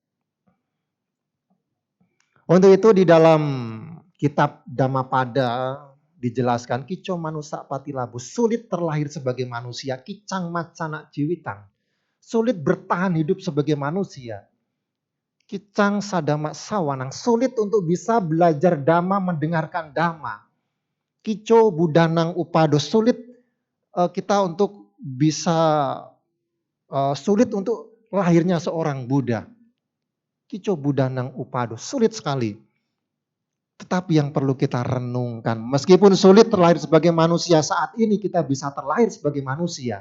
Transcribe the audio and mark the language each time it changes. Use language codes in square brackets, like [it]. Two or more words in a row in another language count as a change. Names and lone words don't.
[id] Untuk itu di dalam kitab Dhammapada dijelaskan [pi] Kico Manusa Patilabu, [id] sulit terlahir sebagai manusia, [pi] kicang macana jiwitang. [id] Sulit bertahan hidup sebagai manusia. [pi] Kicang sadama sawanang, [id] sulit untuk bisa belajar dhamma, mendengarkan dhamma. [pi] Kico budanang upado, [id] sulit kita untuk bisa sulit untuk lahirnya seorang Buddha. [pi] Kico budanang upado, [id] sulit sekali. Tetapi yang perlu kita renungkan, meskipun sulit terlahir sebagai manusia, saat ini kita bisa terlahir sebagai manusia.